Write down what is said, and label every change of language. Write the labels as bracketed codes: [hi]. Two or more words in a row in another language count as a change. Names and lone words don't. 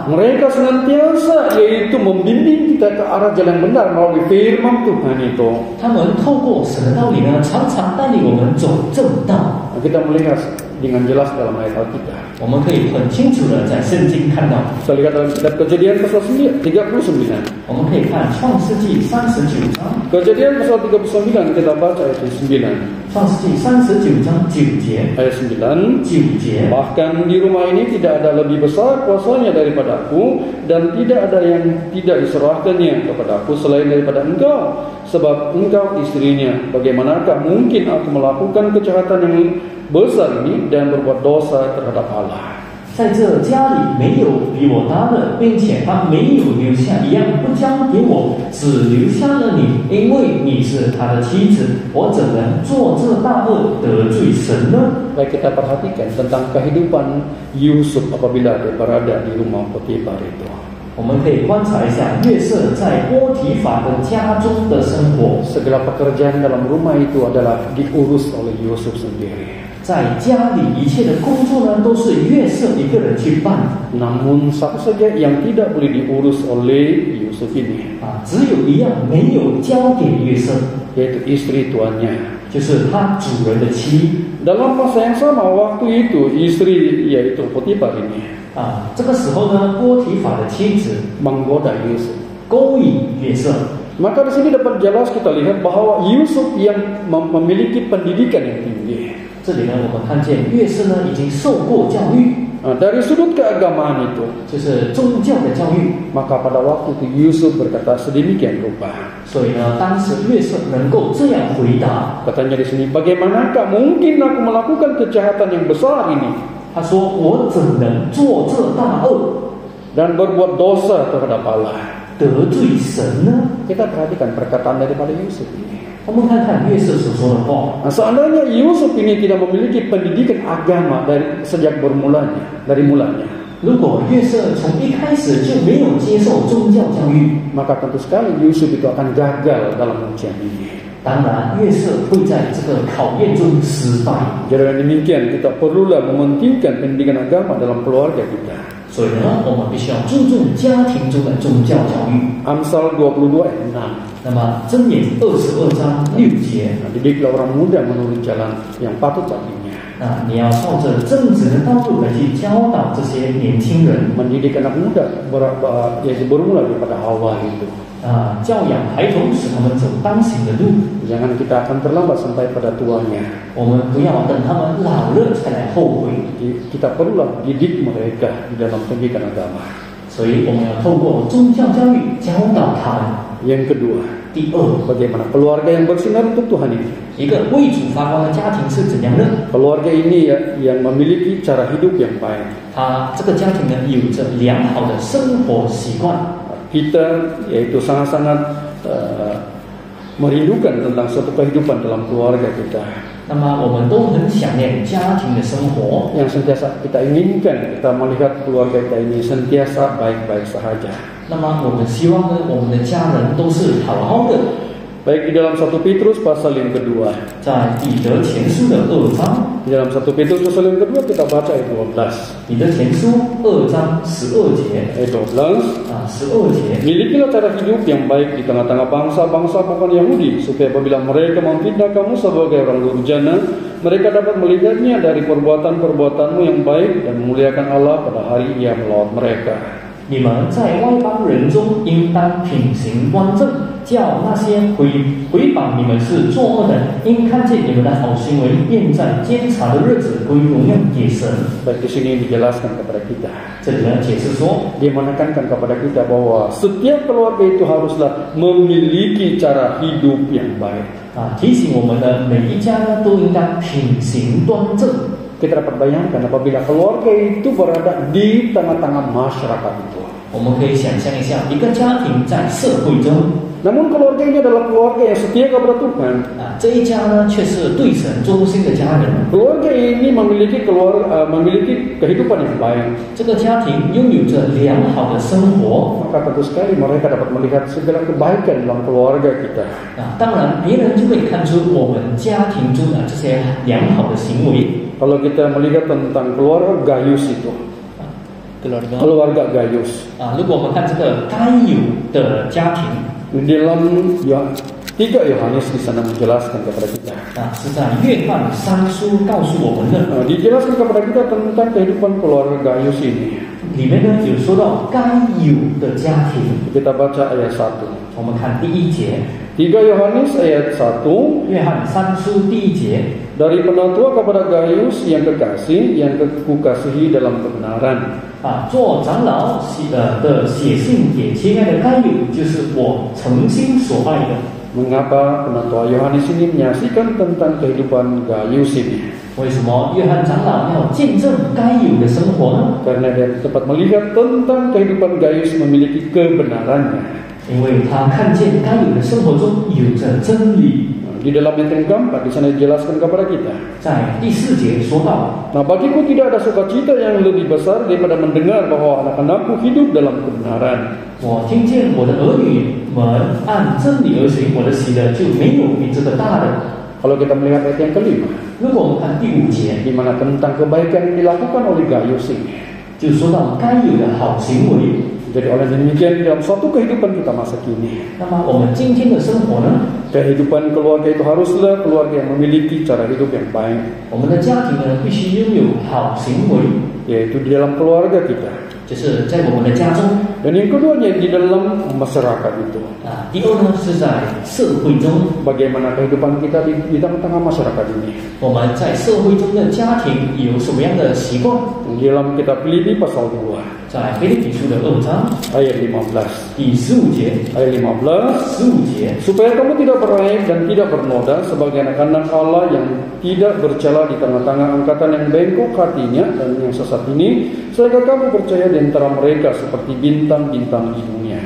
[ms] Mereka senantiasa yaitu membimbing kita ke arah jalan benar melalui firman Tuhan itu. [zh] 他们透过神的道理呢，常常带领我们走正道。 [ms] Kita melihat dengan jelas dalam ayat Alkitab. [zh] 我们可以很清楚的在圣经看到。 [ms] Kita lihat dalam kitab Kejadian pasal 39. [zh] 我们可以看创世纪39章。 [ms] Kejadian pasal 39 kita baca ayat 9. [zh] 创世纪39章9节。 [ms] Ayat 9. [zh] 9节。 [ms] Bahkan di rumah ini tidak ada lebih besar kuasanya daripada aku, dan tidak ada yang tidak diserahkannya kepada aku selain daripada engkau, sebab engkau istrinya. Bagaimanakah mungkin aku melakukan kejahatan yang besar ini dan berbuat dosa terhadap Allah? [zh] 在这家里没有比我大的，并且他没有留下一样不交给我，只留下了你，因为你是他的妻子，我怎能做这大恶得罪神呢？ [ms] Baik, kita perhatikan tentang kehidupan Yusuf apabila dia berada di rumah Potifar itu. [zh] 我们可以观察一下约瑟在波提法的家中的生活。 [ms] Segala pekerjaan dalam rumah itu adalah diurus oleh Yusuf sendiri. [zh] 在家里一切的工作呢，都是约瑟一个人去办。 [ms] Namun satu saja yang tidak boleh diurus oleh Yusuf ini, [zh] 只有一样没有交给约瑟， [ms] yaitu istri tuannya. [zh] 就是他主人的妻。 [ms] Dalam masa yang sama waktu itu istri yaitu Potifar ini [zh] 这个时候呢，波提法的妻子 [ms] menggoda Yusuf. [zh] 勾引约瑟。 [ms] Maka di sini dapat jelas kita lihat bahwa Yusuf yang memiliki pendidikan yang tinggi. [zh] 这里呢，我们看见约瑟呢已经受过教育， [ms] Dari sudut keagamaan itu, [zh] 就是宗教的教育。 [ms] maka pada waktu itu Yusuf berkata sedemikian rupa. [zh] 所以呢，当时约瑟能够这样回答， [ms] Katanya di sini, bagaimanakah mungkin aku melakukan kejahatan yang besar ini [zh] 他说：“我怎能做这大恶， [ms] dan berbuat dosa terhadap Allah? [zh] 得罪神呢？” [ms] Kita perhatikan perkataan daripada Yusuf ini. [zh] 我们看看约瑟所说的话。 [ms] Seandainya Yusuf ini tidak memiliki pendidikan agama sejak dari mulanya, [zh] 如果约瑟从一开始就没有接受宗教教育， [ms] maka tentu sekali Yusuf itu akan gagal dalam ujian ini. [zh] 当然约瑟会在这个考验中失败。 [ms] Jadi dengan demikian kita perlulah mementingkan pendidikan agama dalam keluarga kita. [zh] 所以呢，我们必须要注重家庭中的宗教教育。 [ms] Amsal 22 ayat 6. [zh] 那么箴言22章6节， [ms] Didiklah orang muda menurut jalan yang patut baginya. [zh] 你要照着正直的道路来去教导这些年轻人。 [ms] Mendidik anak muda yaitu bermula daripada awal itu. [zh] 教养孩童，使他们走当行的路。 [ms] Jangan kita akan terlambat sampai pada tuanya. [zh] 我们不要等他们老了才来后悔。 [ms] Kita perlulah didik mereka di dalam pendidikan agama. [zh] 所以我们要透过宗教教育教导他们。 [ms] Yang kedua, [zh] 第二， [ms] bagaimana keluarga yang bersinar untuk Tuhan ini? [zh] 一个为主发光的家庭是怎样呢？ [ms] Keluarga ini yang memiliki cara hidup yang baik. [zh] 这个家庭呢，有着良好的生活习惯。 [ms] Kita yaitu sangat-sangat merindukan tentang suatu kehidupan dalam keluarga kita. [zh] 那么我们都很想念家庭的生活。 [ms] Yang sentiasa kita inginkan, kita melihat keluarga kita ini sentiasa baik-baik sahaja. [zh] 那么我们希望呢，我们的家人都是好好的。 [ms] Baik di dalam 1 Petrus pasal yang kedua. [zh] 在彼得前书的2章， [ms] Di dalam 1 Petrus pasal yang kedua kita baca ayat 12. [zh] 彼得前书2章12节， [ms] Ayat 12. [zh] 12节。 [ms] Milikilah cara hidup yang baik di tengah-tengah bangsa-bangsa bukan Yahudi, supaya apabila mereka memfitnah kamu sebagai orang durjana, mereka dapat melihatnya dari perbuatan-perbuatanmu yang baik dan memuliakan Allah pada hari Ia melawat mereka. [zh] 你们在外邦人中应当品行端正，叫那些毁谤你们是作恶的，因看见你们的好行为，便在监察的日子归荣耀给神。 [ms] Baik, di sini dijelaskan kepada kita. [zh] 这里呢解释说， [ms] Dia menekankan kepada kita bahwa setiap keluarga itu haruslah memiliki cara hidup yang baik. [zh] 提醒我们呢，每一家呢都应当品行端正。 [ms] Kita dapat bayangkan apabila keluarga itu berada di tengah-tengah masyarakat itu. [zh] 我们可以想象一下，一个家庭在社会中， [ms] Namun keluarga ini adalah keluarga yang setia kepada Tuhan. [zh] 这一家呢却是对神忠心的家人。 [ms] Keluarga ini memiliki kehidupan yang baik. [zh] 这个家庭拥有着良好的生活。 [ms] Maka tentu sekali mereka dapat melihat segala kebaikan dalam keluarga kita. [zh] 当然，别人就会看出我们家庭中的这些良好的行为。 [ms] Kalau kita melihat tentang keluarga Gayus itu, keluarga Gayus. [zh] 如果我们看这个该有的家庭， [ms] Di dalam 3 Yohanes di sana menjelaskan kepada kita. [zh] 是在约翰3书告诉我们的。 [ms] Dijelaskan kepada kita tentang kehidupan keluarga Gayus ini. [zh] 里面呢有说到该有的家庭。 [ms] Kita baca ayat 1. [zh] 我们看第1节， [ms] 3 Yohanes ayat 1. [zh] 约翰3书第1节。 [ms] Dari penatua kepada Gayus yang kekasih, yang kukasihi dalam kebenaran. [zh] 做长老的写信给亲爱的该有，就是我诚心所爱的。 [ms] Mengapa Penatua Yohanes ini menyaksikan tentang kehidupan gayus ini? [zh] 为什么约翰长老要见证该有的生活呢？ [ms] Karena dia dapat melihat tentang kehidupan gayus memiliki kebenarannya. [zh] 因为他看见该有的生活中有着真理。 [ms] Di dalam ayat yang keempat di sana dijelaskan kepada kita. [zh] 在第4节说到， [ms] Nah, bagiku tidak ada sukacita yang lebih besar daripada mendengar bahwa anak-anakku hidup dalam kebenaran. [zh] 我听见我的儿女们按真理而行，我的喜乐就没有比这个大的。 [ms] Kalau kita melihat ayat yang kelima, [zh] 如果我们看第5节， [ms] di mana tentang kebaikan yang dilakukan oleh gayus ini. [zh] 就说到该有的好行为。 [ms] Jadi oleh demikian dalam suatu kehidupan kita masa kini, [zh] 那么我们今天的生活呢？ [ms] kehidupan keluarga itu haruslah keluarga yang memiliki cara hidup yang baik, [zh] 我们的家庭呢，必须拥有好行为， [ms] yaitu di dalam keluarga kita. [zh] 就是在我们的家中。 [ms] Dan yang keduanya di dalam masyarakat itu. [zh] 第二呢，是在社会中， [ms] Bagaimana kehidupan kita di tengah-tengah masyarakat ini. [zh] 我们在社会中的家庭有什么样的习惯？ [ms] Di dalam kitab Filipi pasal 2, [zh] 在腓立比书的2章 [ms] ayat 15. [zh] 第15节， [ms] Ayat 15, [zh] 15节， [ms] supaya kamu tidak beraib dan tidak bernoda sebagai anak-anak Allah yang tidak bercela di tengah-tengah angkatan yang bengkok hatinya dan yang sesat ini, sehingga kamu percaya di antara mereka seperti bintang-bintang di dunia.